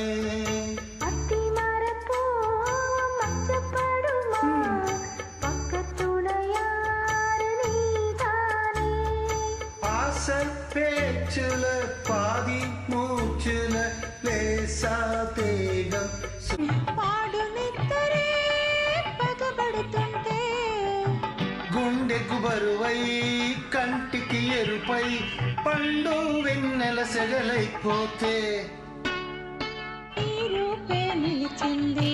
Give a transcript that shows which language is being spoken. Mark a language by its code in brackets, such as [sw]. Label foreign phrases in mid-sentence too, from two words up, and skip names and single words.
[ta] அத்திமரப்பூ மச்சப்படுமா பக்கத்துணையாரு நீதானே ஆசை பேச்சுல பாதி மூச்சுல லேசா தேகம் [te] పాడు నిద్దరే పగబడుతుంటే గుండెకు బరువై కంటికి ఎరుపై పండు వెన్నెల సెగలైపోతే నీ రూపే నిలిచింది